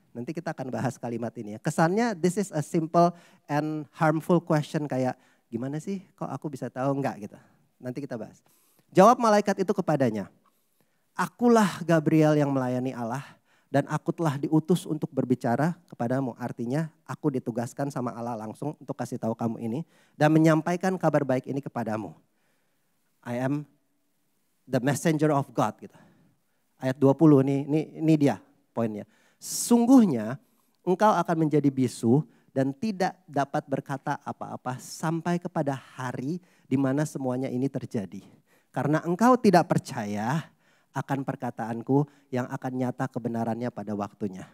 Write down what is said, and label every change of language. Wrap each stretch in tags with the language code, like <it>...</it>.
<id>Nanti kita akan bahas kalimat ini ya. Kesannya</id> <en>this is a simple and harmful question,</en> <id>kayak gimana sih kok aku bisa tahu, enggak gitu. Nanti kita bahas. Jawab malaikat itu kepadanya. Akulah Gabriel yang melayani Allah. Dan aku telah diutus untuk berbicara kepadamu. Artinya aku ditugaskan sama Allah langsung untuk kasih tahu kamu ini. Dan menyampaikan kabar baik ini kepadamu.</id> <en>I am the messenger of God.</en> <id>Gitu. Ayat 20 ini dia poinnya. Sungguhnya engkau akan menjadi bisu dan tidak dapat berkata apa-apa sampai kepada hari di mana semuanya ini terjadi. Karena engkau tidak percaya akan perkataanku yang akan nyata kebenarannya pada waktunya.</id>